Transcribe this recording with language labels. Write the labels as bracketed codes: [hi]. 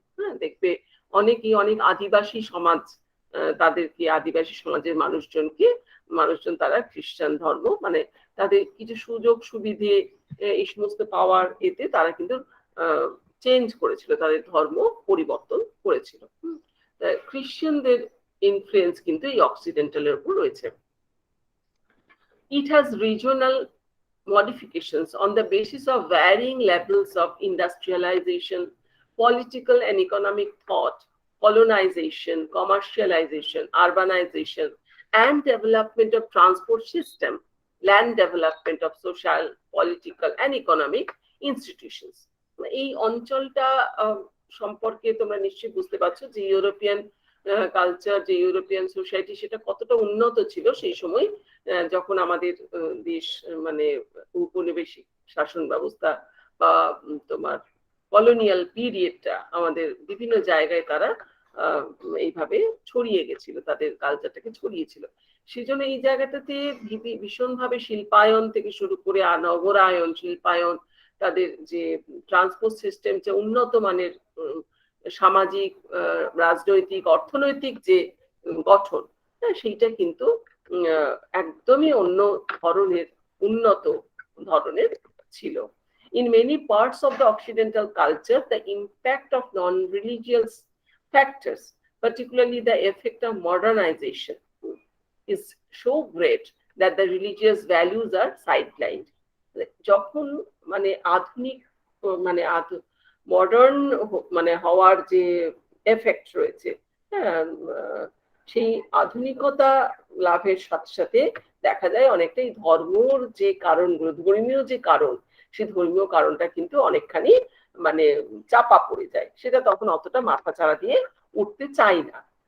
[bn] হ্যাঁ, দেখবে অনেকেই অনেক আদিবাসী সমাজ, তাদেরকে আদিবাসী সমাজের মানুষজন তারা খ্রিশ্চান ধর্ম মানে তাদের কিছু সুযোগ সুবিধে এই সমস্ত পাওয়ার এতে তারা কিন্তু চেঞ্জ করেছিল, তাদের ধর্ম পরিবর্তন করেছিল। খ্রিশ্চানদের ইনফ্লুয়েন্স কিন্তু এই অক্সিডেন্টালের উপর রয়েছে। [en] It has regional modifications on the basis of varying levels of industrialization, political and economic thought, colonization, commercialization, urbanization, and development of transport system, land development of social, political, and economic institutions. [bn] এই অঞ্চলটা সম্পর্কে তোমরা নিশ্চয়ই বুঝতে পারছো যে European culture, যে European society সেটা কতটা উন্নত ছিল সেই সময় যখন আমাদের দেশ মানে উপনিবেশিক শাসন ব্যবস্থা বা তোমার কলোনিয়াল পিরিয়ডটা আমাদের বিভিন্ন জায়গায় তারা এইভাবে ছড়িয়ে গেছিল, তাদের কালচারটাকে ছড়িয়েছিল। সেজন্য এই জায়গাটাতে ভীষণভাবে শিল্পায়ন থেকে শুরু করে নগরায়ন, শিল্পায়ন, তাদের যে ট্রান্সপোর্ট সিস্টেম, যে উন্নত মানের সামাজিক, রাজনৈতিক, অর্থনৈতিক যে গঠন, সেইটা কিন্তু একদমই অন্য ধরনের, উন্নত ধরনের ছিল। [en] In many parts of the Occidental culture, the impact of non-religious factors, particularly the effect of modernization, is so great that the religious values are sidelined. [bn] যখন মানে আধুনিক মানে মডার্ন মানে হওয়ার যে এফেক্ট রয়েছে, হ্যাঁ, সেই আধুনিকতা লাভের সাথে সাথে দেখা যায় অনেকটাই ধর্মর যে কারণগুলো, ধর্মীয় যে কারণ, সেই ধর্মীয় কারণটা কিন্তু অনেকখানি মানে চাপা পড়ে যায়, সেটা তখন অতটা মাথা চাড়া দিয়ে উঠতে চায় না।